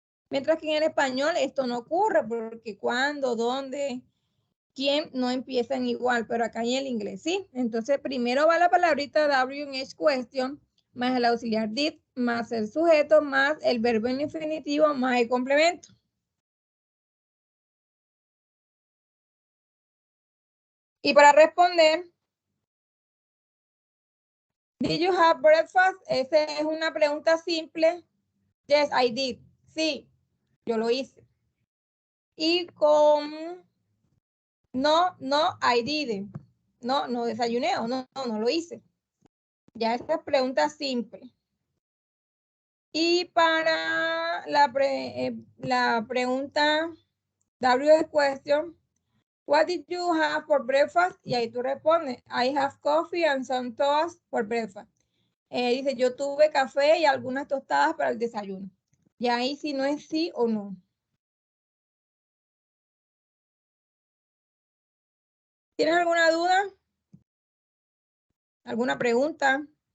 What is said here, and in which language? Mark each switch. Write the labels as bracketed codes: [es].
[es] Mientras que en el español esto no ocurre, porque cuándo, dónde, quién no empiezan igual, pero acá en el inglés sí. Entonces primero va la palabrita WH question, más el auxiliar did, más el sujeto, más el verbo en infinitivo, más el complemento. Y para responder, [en] did you have breakfast? [es] Esa es una pregunta simple. [en] Yes, I did. [es] Sí, yo lo hice. Y con no, [en] I didn't. [es] No desayuné o no lo hice. Ya esta es pregunta simple. Y para la pregunta [en] W question, what did you have for breakfast? [es] Y ahí tú respondes, [en] I have coffee and some toast for breakfast. [es] Dice, yo tuve café y algunas tostadas para el desayuno. Y ahí sí no es sí o no. ¿Tienes alguna duda? ¿Alguna pregunta?